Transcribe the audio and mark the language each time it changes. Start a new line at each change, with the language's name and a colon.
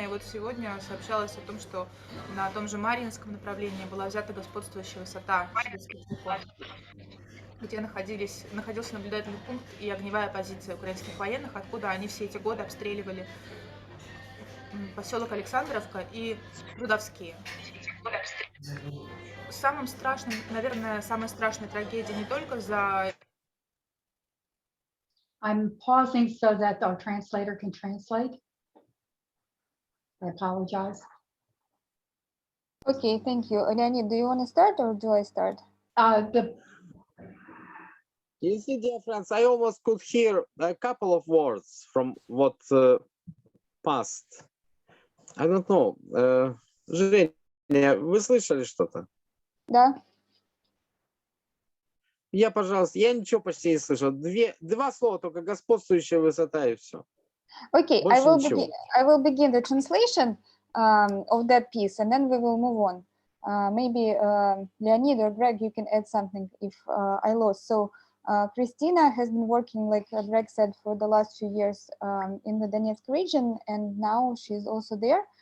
Russian: И вот сегодня сообщалось о том, что на том же Марьинском направлении была взята господствующая высота, где находился наблюдательный пункт и огневая позиция украинских военных, откуда они все эти годы обстреливали поселок Александровка и Рудовские. Самым страшным, наверное, самая страшная трагедия не только за...
English: I'm pausing so that our translator can translate. I apologize. Okay, thank you. Leonid, do you want to start or do I start? You see, dear friends, I almost could hear a couple of words from what passed. I don't know.
Russian: Женя, вы слышали что-то? Да. Пожалуйста, я ничего почти не слышал. Два слова только: господствующая высота и все.
English: Okay,
Russian: Больше ничего.
English: I will begin the translation of that piece, and then we will move on. Maybe Leonid or Greg, you can add something if I lost. So Christina has been working, like Greg said, for the last few years in the Donetsk region, and now she's also there.